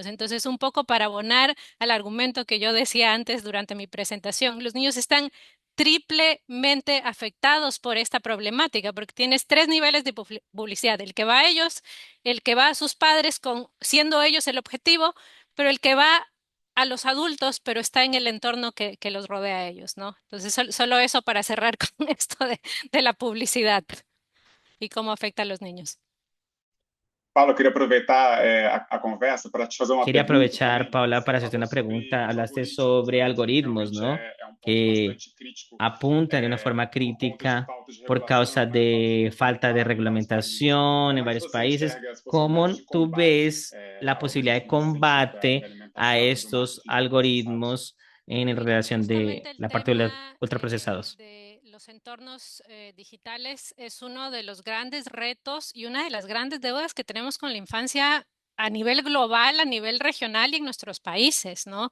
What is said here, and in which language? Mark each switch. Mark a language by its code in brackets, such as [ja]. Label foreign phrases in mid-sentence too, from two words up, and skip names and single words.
[es] Entonces, un poco para abonar al argumento que yo decía antes durante mi presentación, los niños están triplemente afectados por esta problemática, porque tienes tres niveles de publicidad, el que va a ellos, el que va a sus padres siendo ellos el objetivo, pero el que va a los adultos, pero está en el entorno que los rodea a ellos, ¿no? Entonces, solo eso para cerrar con esto de la publicidad y cómo afecta a los niños. [pt] Paulo, eu queria aproveitar a conversa para te fazer uma [es] Quería [pt] pergunta [es] aprovechar, [pt] também. Paula, Você [es] para hacerte [pt] falou [es] una [pt] sobre [es] pregunta. [pt] os [es] Hablaste [pt] algoritmos, [es] sobre [pt] que [es] algoritmos, [pt] realmente [es] ¿no? [pt] é um ponto [es] Que [pt] bastante crítico [es] apuntan de una forma [pt] por conta de [es] crítica [pt] falta de [es] por [pt] regulação [es] causa [pt] em vários países, [es] de falta de [pt] em vários países. [es] regulamentación en [pt] Como é que [es] varios [pt] você [es] países. [pt] enxerga as possibilidades [es] ¿Cómo [pt] de [es] tú [pt] combate [es] ves la [pt] ao [es] posibilidad de [pt] risco nesse sentido da [es] combate a [pt] alimentação e do [es] estos [pt] marketing ultraprocessados? [es] algoritmos en Mira, relación de justamente el la parte de los tema ultraprocesados? de los entornos digitales es uno de los grandes retos y una de las grandes deudas que tenemos con la infancia a nivel global, a nivel regional y en nuestros países, ¿no?